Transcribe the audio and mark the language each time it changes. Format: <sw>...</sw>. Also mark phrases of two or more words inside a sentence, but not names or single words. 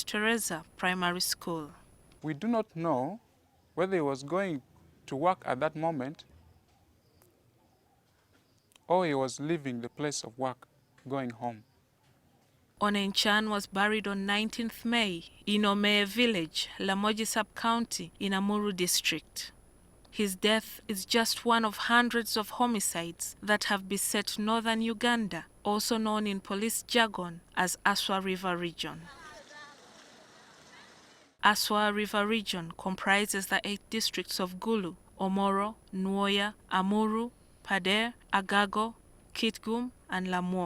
<en>Teresa Primary School. We do not know whether he was going to work at that moment or he was leaving the place of work, going home. Onenchan was buried on 19th May in Omeye village, Lamoji sub-county in Amuru district. His death is just one of hundreds of homicides that have beset northern Uganda, also known in police jargon as Aswa River Region. Aswa River Region comprises the 8 districts of Gulu, Omoro, Nwoya, Amuru, Pader, Agago, Kitgum, and Lamuo.</en>